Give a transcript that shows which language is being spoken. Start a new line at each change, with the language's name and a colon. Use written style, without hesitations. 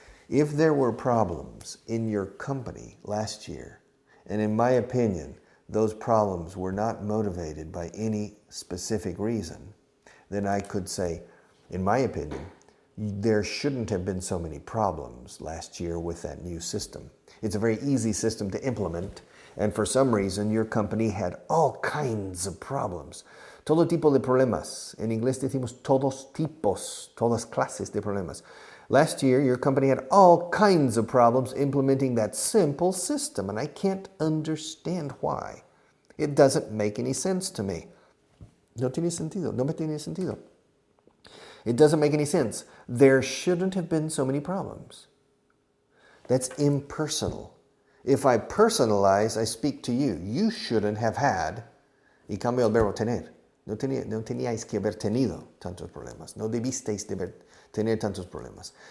English: If there were problems in your company last year, and in my opinion, those problems were not motivated by any specific reason, then I could say, in my opinion, there shouldn't have been so many problems last year with that new system. It's a very easy system to implement, and for some reason your company had all kinds of problems.
Spanish: Todo tipo de problemas. En inglés decimos todos tipos, todas clases de problemas.
English: Last year, your company had all kinds of problems implementing that simple system, and I can't understand why. It doesn't make any sense to me.
Spanish: No tiene sentido. No me tiene sentido.
English: It doesn't make any sense. There shouldn't have been so many problems. That's impersonal. If I personalize, I speak to you. You shouldn't have had,
Spanish: y cambio el verbo tener. No teníais que haber tenido tantos problemas. No debisteis de tener tantos problemas.